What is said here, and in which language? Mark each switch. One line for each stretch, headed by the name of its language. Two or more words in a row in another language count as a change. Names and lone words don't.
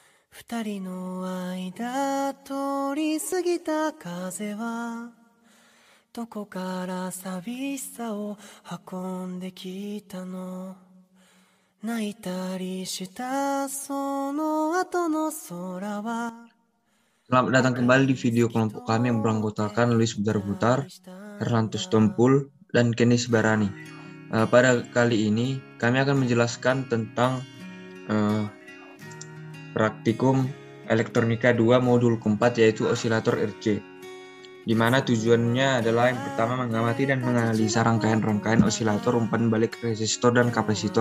Japanese: 二人の間通り過ぎた風はどこから寂しさを運んできたの。泣いたりしたその後の空は。
Indonesian: Selamat datang kembali di video kelompok kami yang beranggotakan Luis Butar-Butar, Herlantus Tompul, dan Kenny Barani. Pada kali ini kami akan menjelaskan tentang praktikum elektronika 2 modul keempat, yaitu osilator RC, di mana tujuannya adalah yang pertama mengamati dan menganalisa rangkaian-rangkaian osilator, umpan balik resistor dan kapasitor.